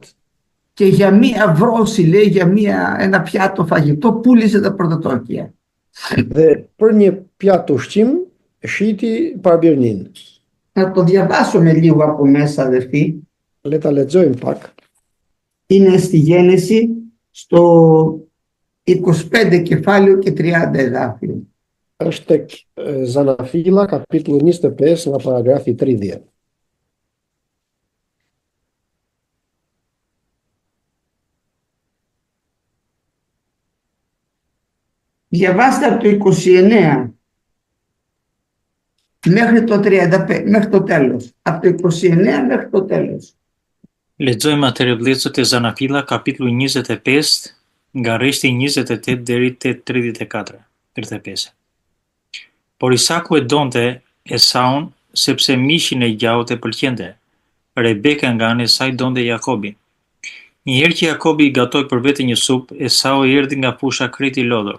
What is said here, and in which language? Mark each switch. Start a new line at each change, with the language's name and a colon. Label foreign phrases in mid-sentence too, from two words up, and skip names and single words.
Greek: Και για μία βρώση, λέει, για ένα πιάτο φαγητό πούλησε τα πρωτοτόκια.
Albanian: Dhe për një pjatë ushqim shiti parabirnin.
Greek: Να το διαβάσουμε λίγο από μέσα, αδερφοί.
Albanian: Le ta lexojmë pak.
Greek: Είναι στη Γένεση στο 25 κεφάλαιο και 30 εδάφιο.
Albanian: Është tek Zanafila, kapitulli 25, nga paragrafi 30.
Greek: Διαβάστε από το 29 μέχρι το 35, μέχρι το τέλος. Από το 29 μέχρι το τέλος.
Albanian: Lexojmë atëherë vëllezër te Zanafila, kapitulli 25, nga rreshti 28 deri te 35. Por Isaku e donte Esaun sepse mishin e gjaut e pëlqente. Rebeka nga ana e saj donte Jakobin. Njëherë që Jakobi i gatoi për vete një supë, Esau erdhi nga fusha kreti i lodhur.